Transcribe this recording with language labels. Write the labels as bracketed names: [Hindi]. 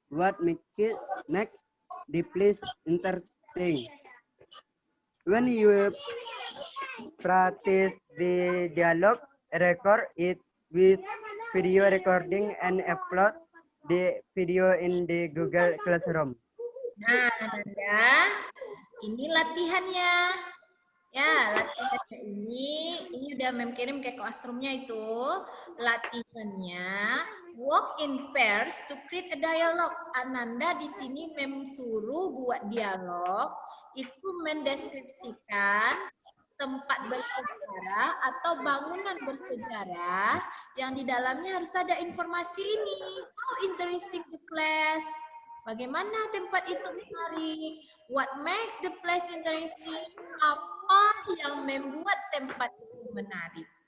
[English] What makes the place interesting. When you practice the dialogue, record it with video recording and upload the video in the Google Classroom. [Indonesian] Nah, Nanda, ini latihannya. Ya, latihannya ini udah Mem kirim ke classroom-nya itu. Latihannya [English] walk in pairs to create a dialogue. [Indonesian] Ananda di sini Mem suruh buat dialog, itu mendeskripsikan tempat bersejarah atau bangunan bersejarah yang di dalamnya harus ada informasi ini. [English] How interesting the place. [Indonesian] Bagaimana tempat itu menarik? [English] What makes the place interesting? [Indonesian] Apa yang membuat tempat itu menarik?